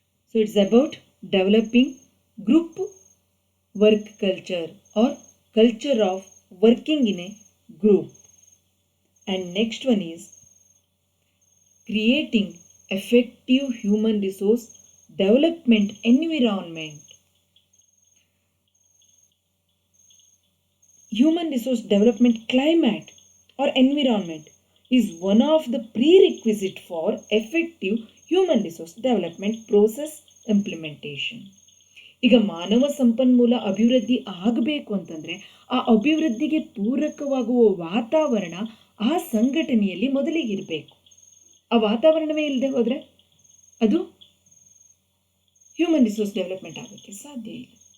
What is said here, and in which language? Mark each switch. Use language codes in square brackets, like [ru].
[en] So it's about developing group work culture or culture of working in a group. And next one is creating effective human resource development environment. Human resource development climate or environment is one of the prerequisite for effective human resource development process implementation. [kn] ಈಗ ಮಾನವ ಸಂಪನ್ಮೂಲ ಅಭಿವೃದ್ಧಿ ಆಗಬೇಕು ಅಂತಂದರೆ ಆ ಅಭಿವೃದ್ಧಿಗೆ ಪೂರಕವಾಗುವ ವಾತಾವರಣ ಆ ಸಂಘಟನೆಯಲ್ಲಿ ಮೊದಲಿಗಿರಬೇಕು. ಆ ವಾತಾವರಣವೇ ಇಲ್ಲದೆ ಹೋದರೆ ಅದು ಹ್ಯೂಮನ್ ರಿಸೋರ್ಸ್ ಡೆವಲಪ್ಮೆಂಟ್ ಆಗೋಕ್ಕೆ ಸಾಧ್ಯ ಇಲ್ಲ.